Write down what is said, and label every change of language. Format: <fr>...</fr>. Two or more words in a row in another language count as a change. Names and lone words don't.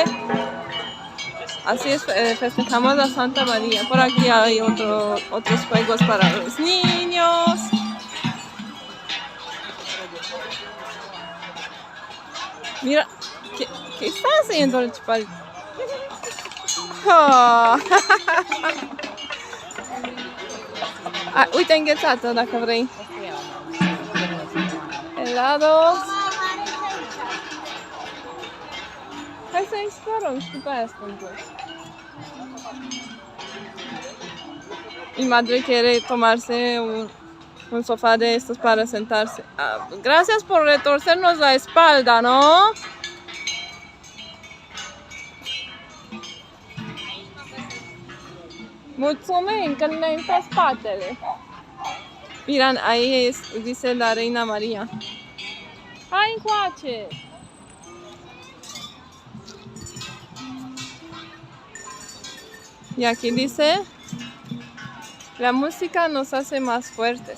<es>Así es, festejamos a Santa María. Por aquí hay otros juegos para los niños. Mira, ¿qué está haciendo el chaparrito? Oh.</es> <ro>Uite înghețată dacă vrei.</ro> <es>Helados.</es> <ro>Hai să explorăm și după aia spun.</ro> <es>Mi madre quiere tomarse un sofá de estos para sentarse. Gracias por retorcernos la espalda, ¿no?</es> <ro>Mulțumim că ne pe spatele.</ro> <es>Miran, ahí dice la Reina María.</es> <ro>¡Ay, encoace!</ro> <es>Y aquí dice, la música nos hace más fuertes.</es>